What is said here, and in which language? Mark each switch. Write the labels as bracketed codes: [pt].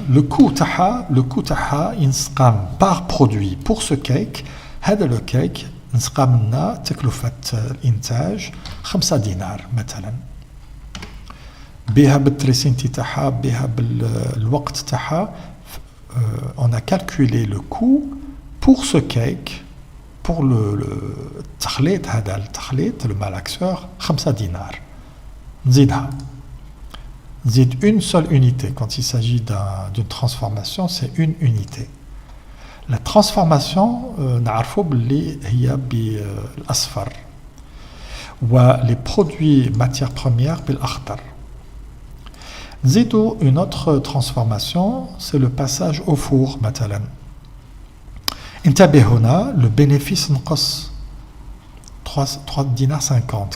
[fr] Le coût [ar] تاعها ينسقام [fr] par produit pour ce cake. [ar] هذا [fr] le cake [ar] نسقى منا تكلفة الإنتاج 5 دينار مثلا بها بالتريسينتي تاعها بها بالوقت تاعها. [fr] On a calculé le coût pour ce cake pour [ar] التخليط هذا التخليط [fr] le malaxeur [ar] 5 دينار. نزيدها نزيد [fr] une seule unité. Quand il s'agit d'une transformation, c'est une unité. La transformation [ar] نعرفوا باللي هي بالأصفر [fr] les produits matières premières [ar] بالأخضر. نزيدوا [fr] une autre transformation, c'est le passage au four [ar] مثلا. انتبه هنا [fr] le bénéfice [ar] نقص 3 دينار 50.